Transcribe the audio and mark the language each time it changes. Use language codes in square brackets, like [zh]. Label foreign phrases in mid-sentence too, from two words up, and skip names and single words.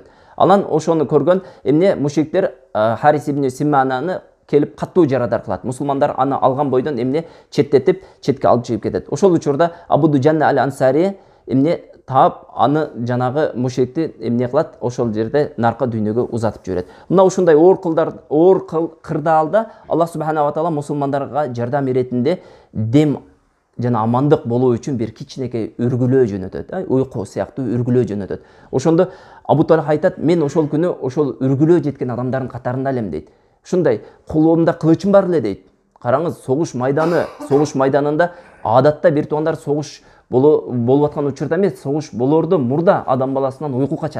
[ky] Анан ошону көргөн эмне мушриктер Харис ибн Симмананы келип каттуу жарадар кылат. Мусулмандар аны алган бойдон эмне четтетип, четке алып чыгып кетет. Ошол учурда Абу Дуджанна аль-Ансари эмне таап, аны жанагы мушрикти эмне кылат? Ошол жерде наркы дүйнөгө узатып жиберет. Мына ушундай оор кырдаалда Аллах [ar] سبحانه وتعالى [ky] мусулмандарга жардам иретинде дем жана амандык болуу үчүн бир кичинекей үргүлөө жөнөтөт, уйку сыяктуу үргүлөө жөнөтөт. Ошондо Абу Талха айтат: "Мен ошол күнү ошол үргүлөө жеткен адамдардын катарында элем" дейт. Ушундай колумда кылычым бар эле дейт. Караңыз, согуш майданында адатта бир туугандар согуш болуп аткан учурда эмес, согуш болоордо мурда адам баласынан уйку качат.